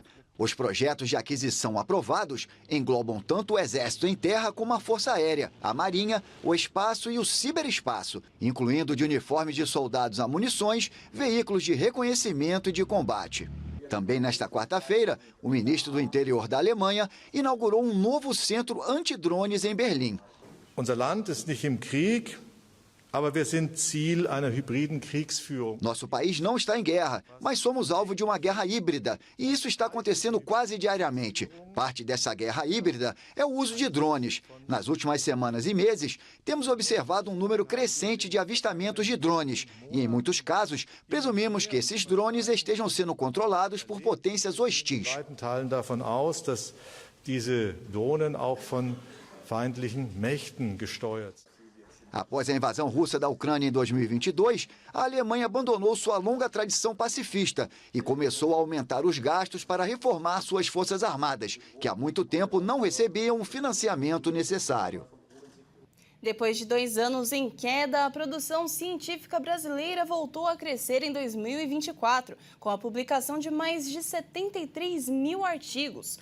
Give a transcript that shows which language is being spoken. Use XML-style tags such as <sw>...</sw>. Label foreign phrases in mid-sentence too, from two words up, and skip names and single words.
<pt>Os projetos de aquisição aprovados englobam tanto o Exército em terra como a Força Aérea, a Marinha, o Espaço e o Ciberespaço, incluindo de uniformes de soldados a munições, veículos de reconhecimento e de combate. Também nesta quarta-feira, o ministro do Interior da Alemanha inaugurou um novo centro antidrones em Berlim.</pt> <de>Unser Land ist nicht im Krieg, aber wir sind Ziel einer hybriden Kriegsführung.</de> <pt>Nosso país não está em guerra, mas somos alvo de uma guerra híbrida, e isso está acontecendo quase diariamente. Parte dessa guerra híbrida é o uso de drones. Nas últimas semanas e meses, temos observado um número crescente de avistamentos de drones, e em muitos casos, presumimos que esses drones estejam sendo controlados por potências hostis.</pt> <de>In weiten Teilen davon aus, dass diese Drohnen auch von feindlichen Mächten gesteuert sind.</de> <pt>Após a invasão russa da Ucrânia em 2022, a Alemanha abandonou sua longa tradição pacifista e começou a aumentar os gastos para reformar suas forças armadas, que há muito tempo não recebiam o financiamento necessário. Depois de 2 anos em queda, a produção científica brasileira voltou a crescer em 2024, com a publicação de mais de 73 mil artigos.</pt>